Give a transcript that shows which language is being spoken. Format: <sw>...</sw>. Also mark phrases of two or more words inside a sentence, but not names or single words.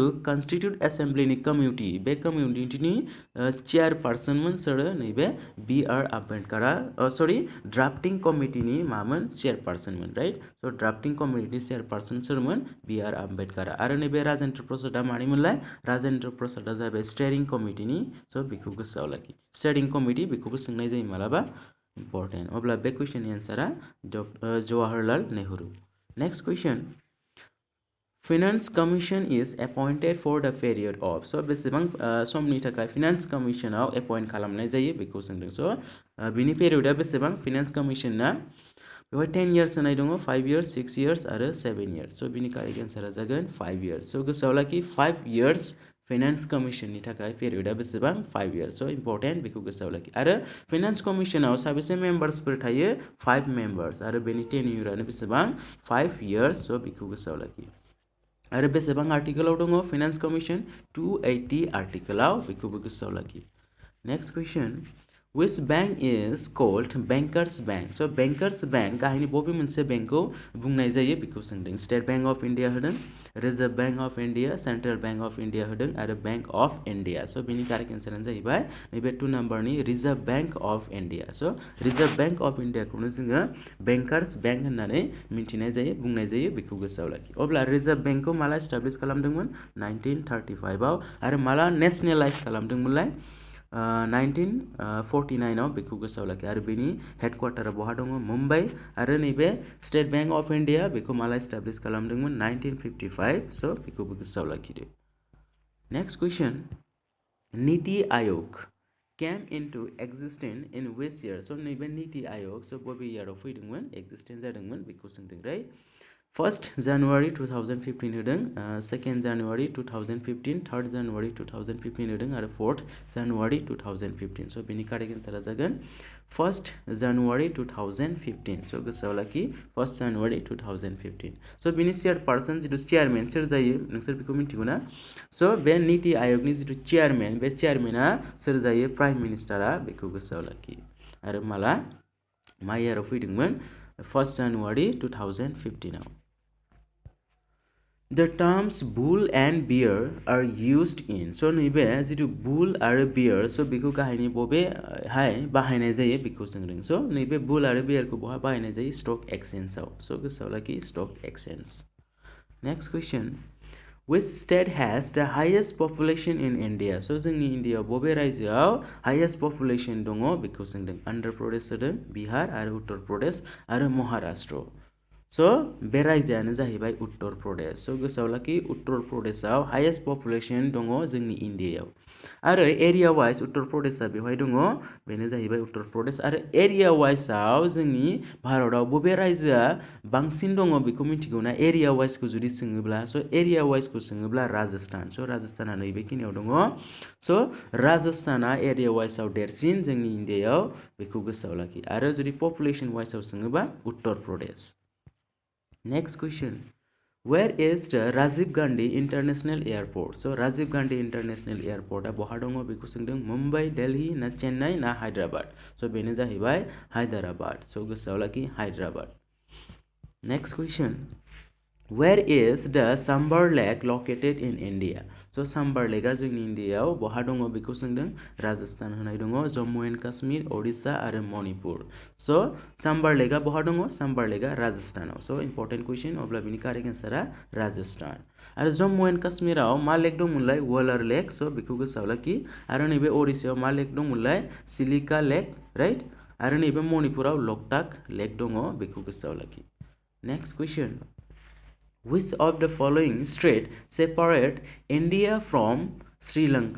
<en>Constituent Assemblyni committee</en> <brx>बे कमिटिनि चेयारपार्सनमोन सोर नैबे BR आम्बेडकरा सरि</brx> <en>drafting committeeni</en> <brx>मामोन चेयारपार्सनमोन राइट सो</brx> <en>drafting committeeni</en> <brx>चेयारपार्सन सोरमोन BR आम्बेडकर आरो नैबे राजेन्द्र प्रसादआ मानिमोनलाय राजेन्द्र प्रसादआ जाबाय स्टेरिं कमिटिनि सो बेखौ गोसोआव लाखि</brx> <en>steering committee</en> <brx>बेखौबो सोंनाय जायो मालाबा इम्पर्टेन्ट अब्ला बे कुइसननि एन्सारा जवाहरलाल नेहरू</brx> <en>next question Finance Commission is appointed for the period of so</en> <brx>बेसेबां समनि थाखाय</brx> <en>Finance Commissionआव appoint</en> <brx>खालामनाय जायो बेखौ सोंदों</brx> <en>so</en> <brx>बिनि पेरियडआ बेसेबां</brx> <en>Finance</en> <brx>Commissionआ बेवहाय 10 years होनाय दङ 5 years 6 years आरो 7 years so बिनि</brx> <en>correct answera</en> <brx>जागोन 5 years so गोसोआव लाखि 5 years</brx> <en>Finance Commissionni</en> <brx>थाखाय पेरियडआ बेसेबां 5 years so इम्पर्टेन्ट बेखौ गोसोआव लाखि आरो</brx> <en>Finance Commissionao</en> <brx>साबेसे मेम्बार्सफोर थायो 5 मेम्बार्स आरो बेनि टेन्युरानो बेसेबां 5 years so बेखौ गोसोआव लाखि आरो बेसेबां आर्टिकलाव दङ</brx> <en>Finance Commission</en> <brx>280 आर्टिकलाव बेखौबो गोसोआव लाखि</brx> <en>next question Which bank is called Bankers Bank? So Bankers Bank</en> <brx>गाहायनि बबे मोनसे बेंकखौ बुंनाय जायो बेखौ सोंदों स्टेट बैंक अफ इन्डिया होदों रिजर्व बैंक अफ इन्डिया सेन्ट्रेल बैंक अफ इन्डिया होदों आरो बैंक अफ इन्डिया सो बेनि</brx> <en>correct answerano</en> <brx>जाहैबाय नैबे 2 नाम्बारनि रिजर्व बैंक अफ इन्डिया सो रिजर्व बैंक अफ इन्डियाखौनो जोङो बेंकार्स बैंक होननानै मिन्थिनाय जायो बुंनाय जायो बेखौ गोसोआव लाखि अब्ला रिजर्व बैंकखौ माला एस्टाब्लिश खालामदोंमोन 1935 आव आरो माला नेशनेलाइज खालामदोंमोनलाय 1949 आव बेखौ गोसोआव लाखि आरो बेनि</brx> <en>headquartera</en> <brx>बहा दङ मुम्बाइ आरो नैबे स्टेट बैंक अफ इन्डिया बेखौ माला एस्टाब्लिश खालामदोंमोन 1955 स' बेखौबो गोसोआव लाखिदो</brx> <en>next question</en> <brx>नीति आयोग</brx> <en>came into existence in which</en> <brx>year so नैबे नीति आयोग so बबे yearआव फैदोंमोन existence जादोंमोन बेखौ सोंदों</brx> <en>right 1st January 2015</en> <brx>होदों 2nd January 2015 3rd January 2015 होदों आरो 4th January 2015 so बेनि</brx> <en>correct answera</en> <brx>जागोन 1st January 2015 so गोसोआव लाखि 1st January 2015 so बेनि चेयारपार्सन जितु चेयारमेन सोर जायो नोंसोर बेखौ मिथिगौ ना so बे नीति आयोगनि जितु चेयारमेन बे चेयारमेना सोर जायो</brx> <en>Prime Ministera</en> <brx>बेखौ गोसोआव लाखि आरो माला मा इयाराव फैदोंमोन 1st January 2015 आव</brx> <en>The terms bull and bear are used in</en> <brx>so नैबे जितु bull आरो bear so बेखौ गाहायनि बबे हाय बाहायनाय जायो बेखौ सोंदों so नैबे bull आरो bear को बहा बाहायनाय जायो</brx> <en>stock exchange</en> <brx>आव so गोसोआव लाखि</brx> <en>stock exchange next question which state has the highest population in India</en> <brx>so जोंनि इन्डियायाव बबे रायजोआव</brx> <en>highest population</en> <brx>दङ बेखौ सोंदों आन्ध्र प्रदेश होदों बिहार आरो उत्तर प्रदेश आरो महाराष्ट्र so बे रायजोआनो जाहैबाय उत्तर प्रदेश so गोसोआव लाखि उत्तर प्रदेशआव</brx> <en>highest population</en> <brx>दङ जोंनि इन्डियायाव आरो</brx> <en>area wise</en> <brx>उत्तर प्रदेशआ बेवहाय दङ बेनो जाहैबाय उत्तर प्रदेश आरो</brx> <en>area wiseao</en> <brx>जोंनि भारतआव बबे रायजोआ बांसिन दङ बेखौ मिथिगौ ना</brx> <en>area wisekhou</en> <brx>जुदि सोङोब्ला so</brx> <en>area wisekhou</en> <brx>सोङोब्ला राजस्थान so राजस्थाना नैबेखिनियाव दङ so राजस्थाना</brx> <en>area wiseao</en> <brx>देरसिन जोंनि इन्डियायाव बेखौ गोसोआव लाखि आरो जुदि</brx> <en>population wiseao</en> <brx>सोङोबा उत्तर प्रदेश</brx> <en>Next question Where is the Rajiv Gandhi International Airport? So Rajiv Gandhi International Airport</en> <brx>बहा दङ बेखौ सोंदों मुम्बाइ दिल्ली ना चेन्नाइ ना हायद्राबाद so बेनो जाहैबाय हायद्राबाद so गोसोआव लाखि हायद्राबाद</brx> <en>Next question Where is the Sambar Lake located in India?</en> <brx>So Sambar Lake जोंनि इन्डियायाव बहा दङ बेखौ सोंदों राजस्थान होनाय दङ जम्मु एन्ड काश्मीर ओडिशा आरो मणिपुर so Sambar Lake बहा दङ Sambar Lake राजस्थानाव</brx> <en>so important question</en> <brx>अब्ला बेनि</brx> <en>correct answera</en> <brx>राजस्थान आरो जम्मु एन्ड काश्मीराव मा लेक दंमोनलाय वलार लेक so बेखौ गोसोआव लाखि आरो नैबे ओडिशायाव मा लेक दंमोनलाय सिलिका लेक राइट आरो नैबे मणिपुराव लकटाक लेक दङ बेखौ गोसोआव लाखि</brx> <en>next question Which of the following state separate India from Sri Lanka?</en>